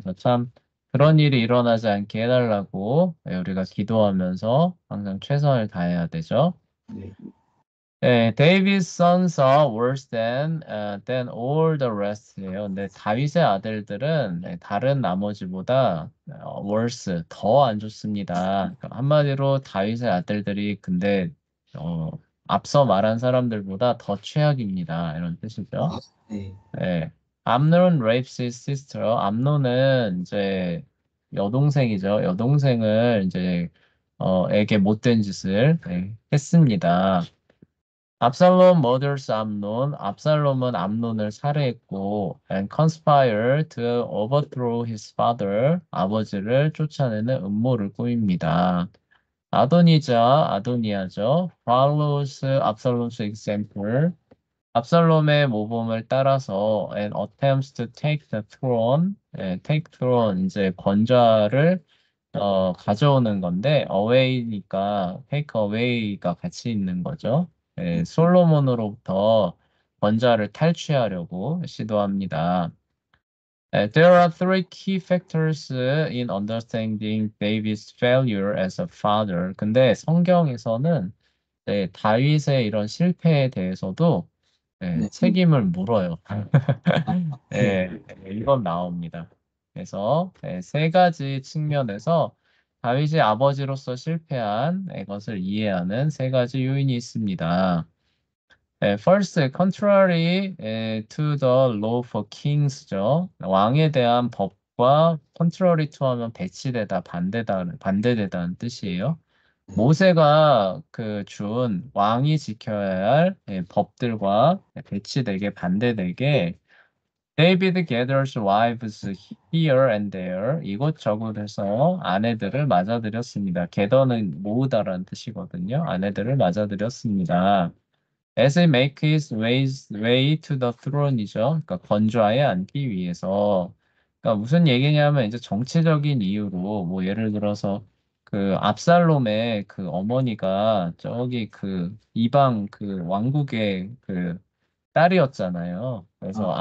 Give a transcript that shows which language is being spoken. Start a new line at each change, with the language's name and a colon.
Korean: 그래서 참 그런 일이 일어나지 않게 해달라고 우리가 기도하면서 항상 최선을 다해야 되죠. 네.
English: David's sons are worse than all the rest예요.
Korean: 근데 다윗의 아들들은 다른 나머지보다 worse, 더 안 좋습니다. 그러니까 한마디로 다윗의 아들들이 근데 어, 앞서 말한 사람들보다 더 최악입니다. 이런 뜻이죠. 아, 네. 예.
English: 암논 rapes his sister.
Korean: 암논은 이제 여동생이죠. 여동생을 이제 에게 못된 짓을 했습니다.
English: 압살롬 murders 암논.
Korean: 압살롬은 암논을 살해했고
English: and conspire to overthrow his father.
Korean: 아버지를 쫓아내는 음모를 꾸밉니다. 아도니아죠.
English: follows 압살롬's example.
Korean: 압살롬의 모범을 따라서
English: and attempts to take the throne, take throne
Korean: 이제 권좌를 가져오는 건데 away니까 take away가 같이 있는 거죠. 솔로몬으로부터 권좌를 탈취하려고 시도합니다.
English: There are three key factors in understanding David's failure as a father.
Korean: 근데 성경에서는 네, 다윗의 이런 실패에 대해서도 네, 네. 책임을 물어요. 아, 네. 네, 이건 나옵니다. 그래서 네, 세 가지 측면에서 다윗의 아버지로서 실패한 것을 이해하는 세 가지 요인이 있습니다.
English: First, contrary to the law for kings죠.
Korean: 왕에 대한 법과 contrary to 하면 배치되다, 반대되다는 뜻이에요. 네. 모세가 그 준 왕이 지켜야 할 법들과 배치되게 반대되게
English: David gathers wives here and there
Korean: 이곳저곳에서 아내들을 맞아들였습니다. gather는 모으다라는 뜻이거든요. 아내들을 맞아들였습니다.
English: As he make his way to the throne이죠.
Korean: 그러니까 건좌에 앉기 위해서. 그러니까 무슨 얘기냐면 이제 정치적인 이유로 뭐 예를 들어서 그 압살롬의 그 어머니가 저기 그 이방 그 왕국의 그 딸이었잖아요. 그래서 아,